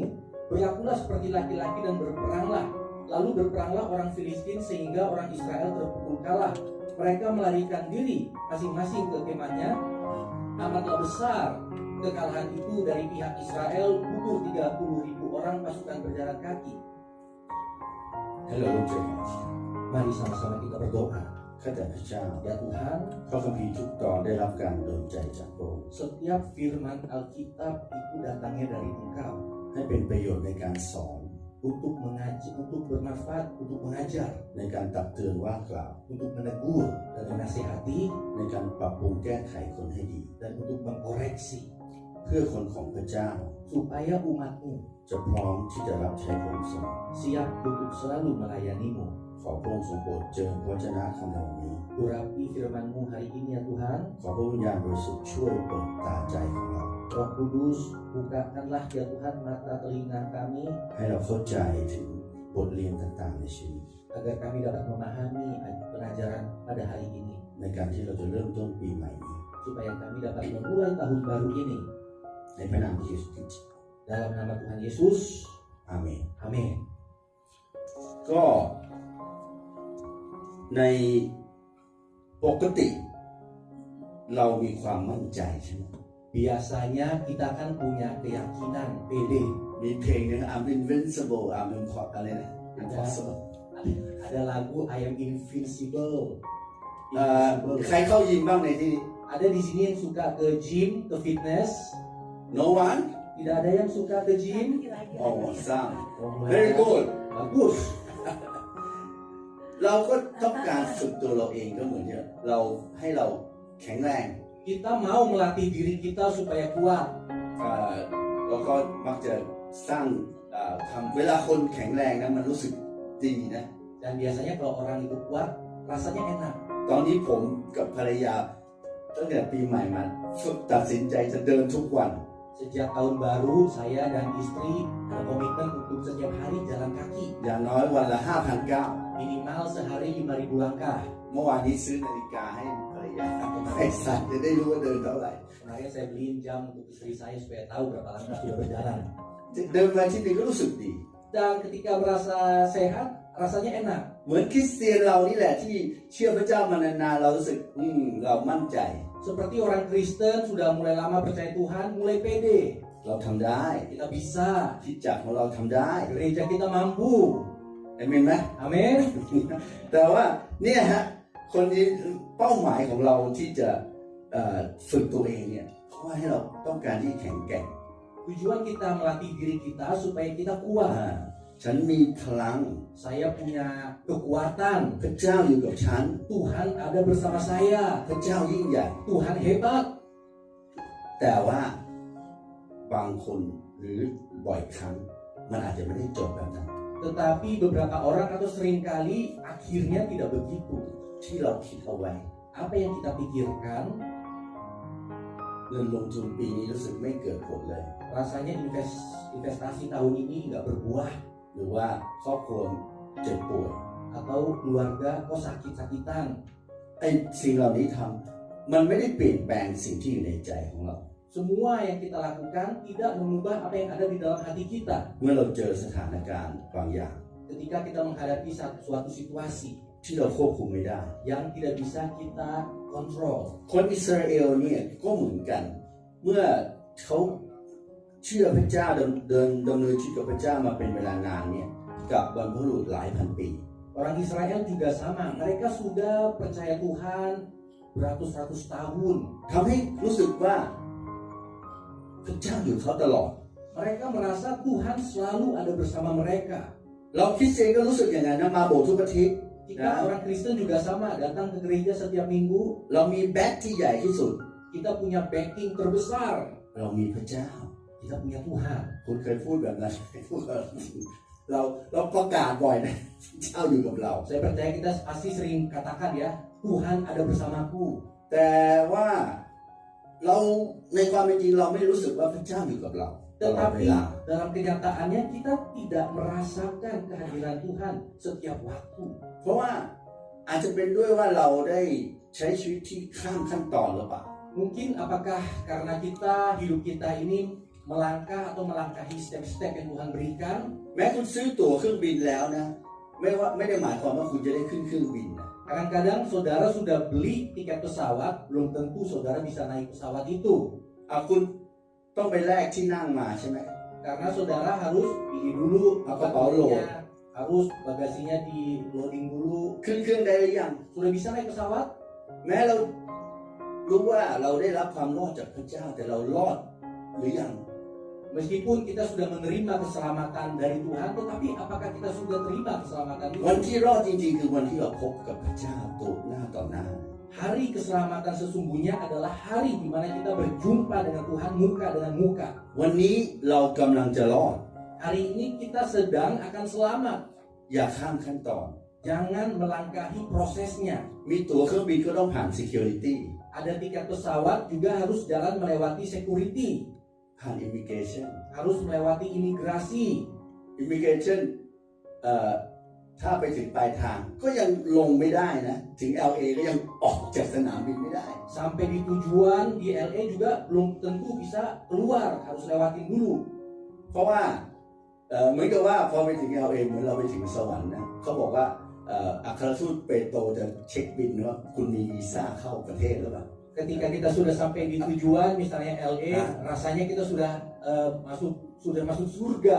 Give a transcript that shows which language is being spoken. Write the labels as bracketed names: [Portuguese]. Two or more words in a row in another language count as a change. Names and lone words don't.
[Indonesian] Berlakulah seperti laki-laki dan berperanglah." Lalu berperanglah orang Filistin sehingga orang Israel terpukul kalah. Mereka melarikan diri masing-masing ke kemahnya. Amatlah besar kekalahan itu dari pihak Israel, gugur 30.000 orang pasukan berjalan kaki. [Thai] ให้เราร่วมใจกัน [Indonesian] Mari sama-sama kita berdoa. [Thai] ข้าแต่พระเจ้า [Indonesian] Ya Tuhan, [Thai] พระคัมภีร์ทุกตอนได้รับการดลใจจากพระองค์ [Indonesian] setiap firman Alkitab itu datangnya dari Engkau [Thai] ให้เป็นประโยชน์ในการสอน [Indonesian] untuk mengajar, untuk bermanfaat, untuk mengajar, [Thai] ในการตักเตือนว่ากล่าว [Indonesian] untuk menegur dan menasihati, [Thai] ในการปรับปรุงแก้ไขคนให้ดี [Indonesian] dan untuk mengkoreksi, [Thai] เพื่อคนของพระเจ้า [Indonesian] supaya umatmu [Thai] จะพร้อมที่จะรับใช้พระองค์เสมอ [Indonesian] siap untuk selalu melayanimu. [Thai] ขอพระองค์ทรงโปรดเจิมพระวจนะคำในวันนี้ [Indonesian] Urapi firman-Mu hari ini ya Tuhan. [Thai] ขอพระวิญญาณบริสุทธิ์ช่วยเปิดตาใจของเรา [Indonesian] Roh Kudus, bukakanlah ya Tuhan mata telinga kami, [Thai] ให้เราเข้าใจถึงบทเรียนต่างๆในชีวิต [Indonesian] agar kami dapat memahami pengajaran pada hari ini, [Thai] ในการที่เราจะเริ่มต้นปีใหม่นี้ [Indonesian] supaya kami dapat memulai tahun baru ini [Thai] ในพระนามพระเยซูคริสต์ [Indonesian] dalam nama Tuhan Yesus. [Thai] อาเมน [Indonesian] Amin. [Thai] ก็ในปกติเรามีความมั่นใจใช่ไหม [Indonesian] Biasanya kita kan punya keyakinan, pede. [Thai] มีเพลงหนึง [English] I'm invincible I'm [Thai] อะไรนะ impossible [Indonesian] Ada lagu [English] I am invincible. [Thai] ใครเข้ายิมบ้างในที่นี้ [Indonesian] Ada di sini yang suka ke gym, ke fitness. [English] No one [Indonesian] Tidak ada yang suka ke gym. [English] oh some Oh, very good [Indonesian] Bagus. [Thai] เราก็ต้องการฝึกตัวเราเองก็เหมือนเนี่ยเราให้เราแข็งแรง [Indonesian] Kita mau melatih diri kita supaya kuat. [Thai] เราก็มักจะสร้างทำเวลาคนแข็งแรงนะมันรู้สึกดีนะ [Indonesian] Dan biasanya kalau orang itu kuat, rasanya enak. [Thai] ตอนนี้ผมกับภรรยาตั้งแต่ปีใหม่มาตัดสินใจจะเดินทุกวัน [Indonesian] Sejak tahun baru, saya dan istri ada komitmen untuk setiap hari jalan kaki. [Thai] อย่างน้อยวันละ 5,000 ก้าว [Indonesian] Minimal sehari 5.000 langkah. [Thai] เมื่อวานนี้ซื้อนาฬิกาให้ภรรยาให้สั่นจะได้รู้ว่าเดินเท่าไหร่ [Indonesian] Kemarin saya beliin jam untuk istri saya supaya tahu berapa langkah sudah berjalan. [Thai] เดินมาที่นี่ก็รู้สึกดี [Indonesian] Dan ketika merasa sehat, rasanya enak. [Thai] เหมือนคริสเตียนเรานี่แหละที่เชื่อพระเจ้ามานานๆเรารู้สึกเรามั่นใจ [Indonesian] Seperti orang Kristen sudah mulai lama percaya Tuhan, mulai pede. [Thai] เราทำได้ [Indonesian] Kita bisa. [Thai] คริสตจักรของเราทำได้ [Indonesian] Gereja kita mampu. [Thai] เห็นไหม [Indonesian] Amin. [Thai] แต่ว่าเนี่ยฮะคนที่เป้าหมายของเราที่จะฝึกตัวเองเนี่ยเพราะว่าให้เราต้องการที่แข็งแกร่ง [Indonesian] Tujuan kita melatih diri kita supaya kita kuat. [Thai] ฉันมีพลัง [Indonesian] Saya punya kekuatan. [Thai] พระเจ้าอยู่กับฉัน [Indonesian] Tuhan ada bersama saya. [Thai] พระเจ้ายิ่งใหญ่ [Indonesian] Tuhan hebat. [Thai] แต่ว่าบางคนหรือบ่อยครั้งมันอาจจะไม่ได้จบแบบนั้น [Indonesian] Tetapi beberapa orang atau seringkali akhirnya tidak begitu. [Thai] ที่เราคิดเอาไว้ [Indonesian] Apa yang kita pikirkan, [Thai] เงินลงทุนปีนี้รู้สึกไม่เกิดผลเลย [Indonesian] rasanya investasi tahun ini nggak berbuah. [Thai] หรือว่าครอบครัวเจ็บป่วย [Indonesian] Atau keluarga kok sakit-sakitan. [Thai] ไอ้สิ่งเหล่านี้ทำมันไม่ได้เปลี่ยนแปลงสิ่งที่อยู่ในใจของเรา [Indonesian] Semua yang kita lakukan tidak mengubah apa yang ada di dalam hati kita. [Thai] เมื่อเราเจอสถานการณ์บางอย่าง [Indonesian] Ketika kita menghadapi suatu situasi [Thai] ที่เราควบคุมไม่ได้ [Indonesian] yang tidak bisa kita kontrol. [Thai] คนอิสราเอลเนี่ยก็เหมือนกัน เมื่อเขาเชื่อพระเจ้าดำเนินชีวิตกับพระเจ้ามาเป็นเวลานานเนี่ยกับบรรพบุรุษหลายพันปี [Indonesian] Orang Israel juga sama. Mereka sudah percaya Tuhan beratus-ratus tahun. [Thai] ทำให้รู้สึกว่าพระเจ้าอยู่เขาตลอด [Indonesian] Mereka merasa Tuhan selalu ada bersama mereka. [Thai] เราคริสเตียนก็รู้สึกอย่างนั้นนะมาโบสถ์ทุกอาทิตย์ [Indonesian] Kita orang Kristen juga sama. Datang ke gereja setiap minggu. [Thai] เรามีแบ็คที่ใหญ่ที่สุด [Indonesian] Kita punya backing terbesar. [Thai] เรามีพระเจ้า [Indonesian] Kita punya Tuhan. [Thai] คุณเคยพูดแบบนั้นพูดกับเราประกาศบ่อยนะพระเจ้าอยู่กับเรา [Indonesian] Saya percaya kita pasti sering katakan ya, Tuhan ada bersamaku. [Thai] แต่ว่าเราในความเป็นจริงเราไม่รู้สึกว่าพระเจ้าอยู่กับเราตลอดเว [Indonesian] Tetapi [Thai] ลา [Indonesian] dalam kenyataannya kita tidak merasakan kehadiran Tuhan setiap waktu. [Thai] เพราะว่าอาจจะเป็นด้วยว่าเราได้ใช้ชีวิตที่ข้ามขั้นตอนหรือเปล่า [Indonesian] Mungkin apakah karena hidup kita ini melangkah atau melangkahi step-step yang Tuhan berikan. [Thai] แม้คุณซื้อตั๋วเครื่องบินแล้วนะไม่ได้หมายความว่าคุณจะได้ขึ้นเครื่องบินนะ [Indonesian] Kadang-kadang saudara sudah beli tiket pesawat, belum tentu saudara bisa naik pesawat itu. [Thai] คุณต้องไปแลกที่นั่งมาใช่ไหม [Indonesian] Karena saudara harus pilih dulu load. harus bagasinya di loading dulu. [Thai] ขึ้นเครื่องได้หรือยัง [Indonesian] Sudah bisa naik pesawat? [Thai] แม้เรารู้ว่าเราได้รับความรอดจากพระเจ้าแต่เรารอดหรือยัง [Indonesian] Meskipun kita sudah menerima keselamatan dari Tuhan, tetapi apakah kita sudah terima keselamatan itu? [Thai] วันที่รอดจริงๆคือวันที่เราพบกับพระเจ้าตัวหน้าต่อหน้า [Indonesian] Hari keselamatan sesungguhnya adalah hari di mana kita berjumpa dengan Tuhan muka dengan muka. [Thai] วันนี้เรากำลังจะรอด [Indonesian] Hari ini kita sedang akan selamat. [Thai] อย่าข้ามขั้นตอน [Indonesian] Jangan melangkahi prosesnya. [Thai] มีตั๋วเครื่องบินก็ต้องผ่าน security [Indonesian] Ada tiket pesawat juga harus jalan melewati security. [Thai] ผ่าน immigration [Indonesian] Harus melewati imigrasi. [Thai] immigration ถ้าไปถึงปลายทางก็ยังลงไม่ได้นะถึง LA ก็ยังออกจากสนามบินไม่ได้ [Indonesian] Sampai di tujuan di LA juga belum tentu bisa keluar, harus lewatin dulu. [Thai] เพราะว่าเหมือนกับว่าพอไปถึง LA เหมือนเราไปถึงสวรรค์นะเขาบอกว่าอัครทูตเปโตรจะเช็คบินว่าคุณมีวีซ่าเข้าประเทศหรือเปล่า [Indonesian] Ketika kita sudah sampai di tujuan, misalnya LA, rasanya kita sudah masuk surga.